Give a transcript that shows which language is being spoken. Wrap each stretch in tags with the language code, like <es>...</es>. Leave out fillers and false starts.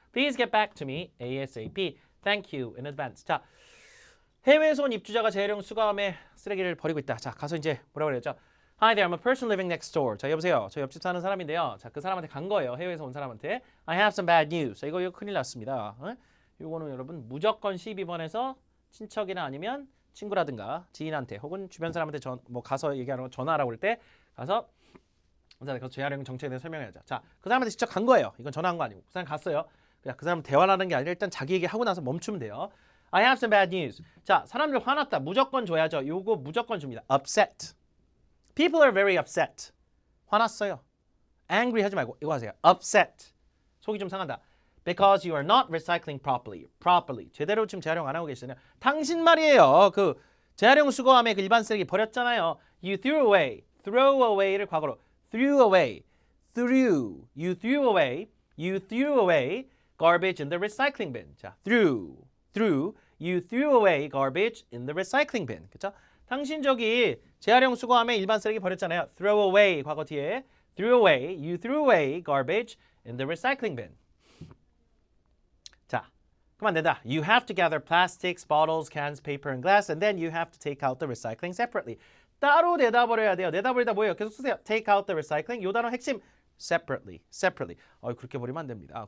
<en>Please get back to me ASAP. Thank you in advance.</en> <ko>자, 해외에서 온 입주자가 재활용 수거함에 쓰레기를 버리고 있다. 자, 가서 이제 뭐라고 그랬죠?</ko> <en>Hi there, I'm a person living next door.</en> <ko>자, 여보세요. 저 옆집 사는 사람인데요. 자, 그 사람한테 간 거예요. 해외에서 온 사람한테.</ko> <en>I have some bad news.</en> <ko>자, 이거 큰일 났습니다. 이거는 여러분 무조건 12번에서 친척이나 아니면 친구라든가 지인한테 혹은 주변 사람한테 가서 얘기하는 거 전화라고 할 때 가서 그 재활용 정책에 대해서 설명해야죠. 자, 그 사람한테 직접 간 거예요. 이건 전화한 거 아니고. 그 사람 갔어요. 그냥 그 사람 대화를 하는 게 아니라 일단 자기 얘기하고 나서 멈추면 돼요.</ko> <en>I have some bad news.</en> <ko>자, 사람들 화났다. 무조건 줘야죠. 요거 무조건 줍니다. Upset.</ko> <en>People are very upset.</en> <ko>화났어요. Angry 하지 말고 이거 하세요. Upset. 속이 좀 상한다.</ko> <en>Because you are not recycling properly. Properly.</en> <ko>제대로 지금 재활용 안 하고 계시잖아요. 당신 말이에요. 그 재활용 수거함에 그 일반 쓰레기 버렸잖아요.</ko> <en>You threw away.</en> <ko>Throw away를 과거로.</ko> <en>Threw away. Threw. You threw away. You threw away garbage in the recycling bin. 자, threw. You threw away garbage in the recycling bin.</en> <ko>그렇죠? 당신 저기 재활용 수거함에 일반 쓰레기 버렸잖아요.</ko> <en>Throw away</en> <ko>과거 뒤에</ko> <en>threw away. You threw away garbage in the recycling bin.</en> <ko>자, 그만 된다.</ko> <en>You have to gather plastics, bottles, cans, paper, and glass, and then you have to take out the recycling separately.</en> <ko>따로 내다 버려야 돼요. 내다 버리다 뭐예요? 계속 쓰세요.</ko> <en>Take out the recycling.</en> <ko>요 단어 핵심 separately. 그렇게 버리면 안 됩니다.</ko>